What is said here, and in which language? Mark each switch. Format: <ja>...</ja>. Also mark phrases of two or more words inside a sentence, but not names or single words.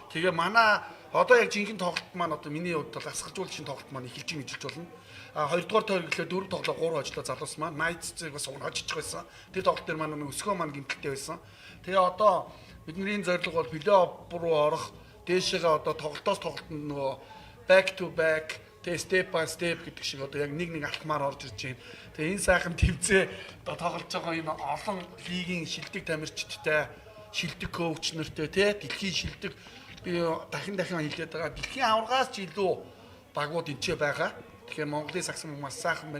<mn>Тэгээ манай одоо яг жинхэнэ тоглолт маань одоо миний хувьд бол асгаржуулагчийн тоглолт маань эхэлж ийн гэж болно. 2 дугаар тойрглоо 4 тоглоо 3 хожлоо залуус маань Knights-ыг бас хожиж байсан. Тэр тоглолт дээр маань өсгөө маань гэмтэлтэй байсан. Тэгээ одоо бидний зорилго бол плей-офф руу орох. Дээшээгээ одоо тоглолтоос тоглолтод нөгөө</mn> <en>back to back</en> <mn>Тэгээ</mn> <en>step by step</en> <mn>гэдэг шиг одоо яг нэг алтмаар орж ирж байна. Тэгээ энэ сайхан тэмцээ одоо тоглож байгаа энэ олон лигийн шилдэг тамирчидтай, шилдэг коуч нартай тий дэлхийн шилдэг би дахин хэлээд байгаа. Дэлхийн аваргаас ч илүү багууд энэчээ байгаа. Тэгэхээр Монголын сагсан хүмүүс маш сайхан байна.</mn>